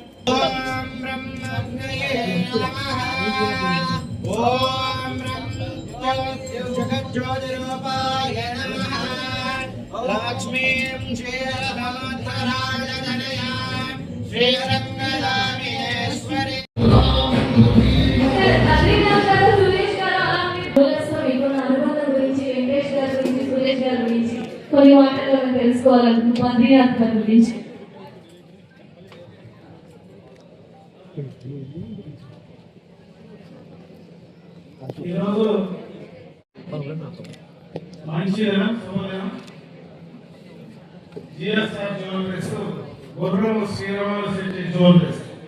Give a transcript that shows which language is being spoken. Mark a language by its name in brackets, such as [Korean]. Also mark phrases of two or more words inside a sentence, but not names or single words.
[Sanskrit] ओम ब्रह्मण्ये नमः। ओम जगज्योतिरूपाय नमः। लक्ष्मीं क्षीरसमुद्रराजतनयां श्रीरङ्गदामेश्वरी [Telugu] కొన్ని మాటలను తెలుసుకోవాలనుకుంటున్నాను బద్రీనాథ్ గారి గురించి. ఈరోజు మంచిదనం సోమదినం జిఎస్ఆర్ జ్యువెలరీస్ గుర్రం శ్రీరాములు శెట్టి జ్యువెలరీస్